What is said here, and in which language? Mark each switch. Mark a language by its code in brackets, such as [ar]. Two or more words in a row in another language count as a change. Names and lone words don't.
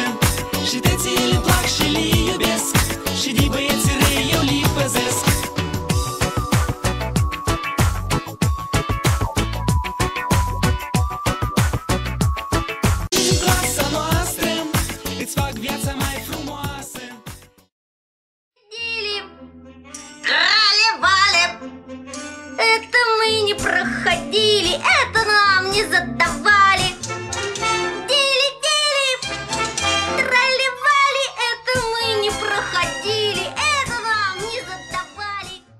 [ro] Și teții le plac și le iubesc. Și de băieți răi eu le păzesc. Din clasa noastră îți fac viața mai frumoasă. [ru] Крали вали. Это мы не проходили, это нам не задавали. Дили-дили, трали-вали, это мы не проходили, это нам не задавали.